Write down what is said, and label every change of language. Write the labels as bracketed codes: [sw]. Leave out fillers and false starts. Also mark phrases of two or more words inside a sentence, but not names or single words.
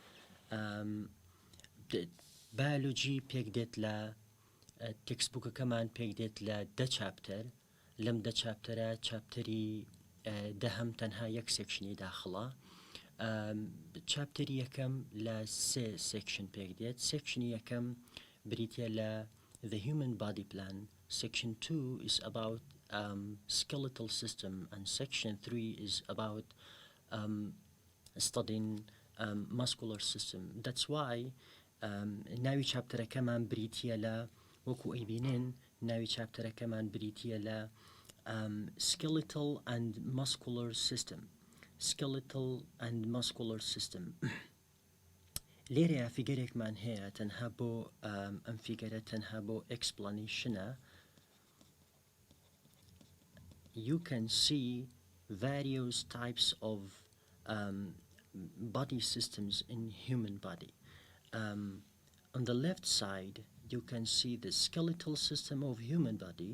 [ckb] بایۆلۆجی پێک دێت لە تێکسبووکەکەمان پێک دێت لە 10 چاپتەر. لەم 10 چاپتەرە چاپتەری دەهەم تەنها یەک سێکشنی داخڵە. چاپتەری یەکەم لە 3 سێکشن پێک دێت. سێکشنی یەکەم بریتە لە The Human Body Plan. [en] Section 2 is about skeletal system, and section 3 is about studying muscular system. That's why [ckb] ناوی چاپتەرەکەمان بریتە لە وەکو ئەیبینن ناوی چاپتەرەکەمان بریتە لە [en] skeletal and muscular system. skeletal and muscular system. [ckb] لێرەیە فیگەرێکمان هەیە تەنها بۆ ئەم فیگەرە تەنها بۆ explanation-ە. [en] You can see various types of body systems in human body. On the left side you can see the skeletal system of human body.